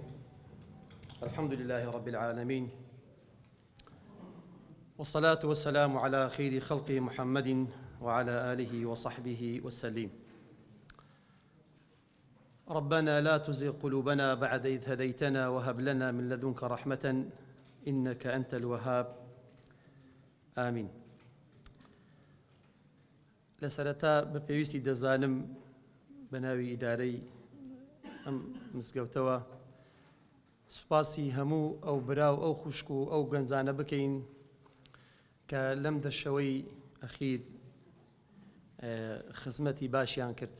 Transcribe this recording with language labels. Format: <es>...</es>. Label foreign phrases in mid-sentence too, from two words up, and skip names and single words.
<ar>الحمد لله رب العالمين، والصلاة والسلام على خير خلقه محمد وعلى آله وصحبه وسلم. ربنا لا تزغ قلوبنا بعد إذ هديتنا وهب لنا من لدنك رحمة إنك أنت الوهاب. آمين.</ar> <ckb>لسرتا بپێویستی دەزانم بەناوی ئیدارەی ئەم مزگەوتەوە سوپاسی هەموو ئەو براو ئەو خوشک و ئەو گەنجانە بکەین کە لەم دەشەوەی ئەخیر خزمەتی باشیان کرد.</ckb>